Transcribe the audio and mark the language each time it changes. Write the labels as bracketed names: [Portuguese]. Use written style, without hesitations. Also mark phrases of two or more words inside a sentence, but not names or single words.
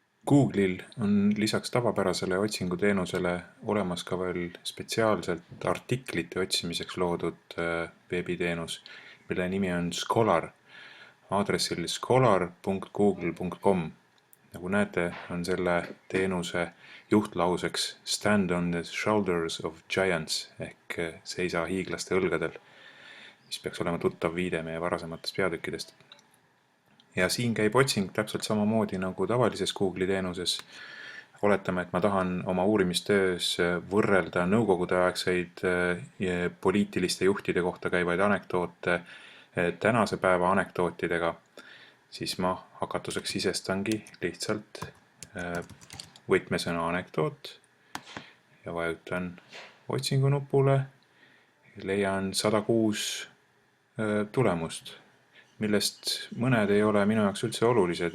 [Estonian] Google'il on lisaks tavapärasele otsinguteenusele olemas ka veel spetsiaalselt artiklite otsimiseks loodud veebiteenus, mille nimi on Scholar, aadressil scholar.google.com. Nagu näete, on selle teenuse juhtlauseks [English] Stand on the shoulders of giants [Estonian] ehk seisa hiiglaste õlgadel, mis peaks olema tuttav viide meie varasematest peatükkidest. Ja siin käib otsing täpselt samamoodi nagu tavalises Google'i teenuses. Oletame, et ma tahan oma uurimistöös võrrelda nõukogudeaegseid poliitiliste juhtide kohta käivaid anekdoote tänase päeva anekdootidega, siis ma hakatuseks sisestangi lihtsalt võtmesõna anekdoot ja vajutan otsingunupule, leian 106 tulemust, millest mõned ei ole minu jaoks üldse olulised.